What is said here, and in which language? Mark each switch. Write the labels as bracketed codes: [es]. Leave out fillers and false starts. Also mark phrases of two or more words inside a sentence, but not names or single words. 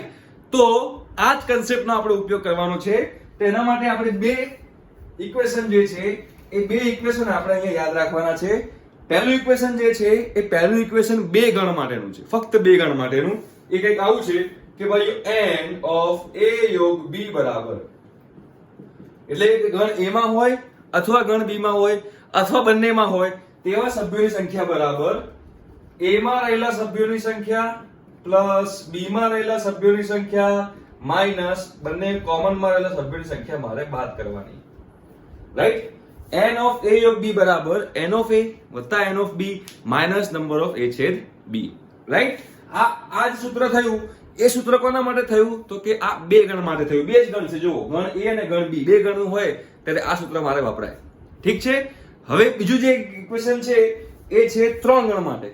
[gu] તો આ જ કન્સેપ્ટનો આપણે ઉપયોગ કરવાનો છે. તો એના માટે આપણે બે ઇક્વેશન જે છે એ બે ઇક્વેશન આપણે અહીંયા યાદ રાખવાના છે. પહેલું ઇક્વેશન જે છે એ પહેલું ઇક્વેશન 2 ગણ માટેનું છે, ફક્ત 2 ગણ માટેનું. એ કંઈક આવું છે કે ભાઈ [en] n of a [gu] યોગ b બરાબર, એટલે ગણ a માં હોય અથવા ગણ b માં હોય અથવા બંનેમાં હોય તેવા સભ્યોની સંખ્યા બરાબર a માં રહેલા સભ્યોની સંખ્યા પ્લસ b માં રહેલા સભ્યોની સંખ્યા માઈનસ બંને કોમન માં રહેલા સભ્યોની સંખ્યા મારે બાદ કરવાની. રાઈટ? [en] n of a [gu] યોગ b બરાબર [en] n of a [gu] વત્તા [en] n of b minus number of a [gu] છેદ b. રાઈટ? આ જ સૂત્ર થયું. એ સૂત્ર કોના માટે થયું? તો કે આ 2 ગણ માટે થયું. 2 જ ગણ છે. જુઓ, ગણ a અને ગણ b, 2 ગણ હોય ત્યારે આ સૂત્ર મારે વપરાય. ઠીક છે? હવે બીજું જે ઇક્વેશન છે એ છે 3 ગણ માટે.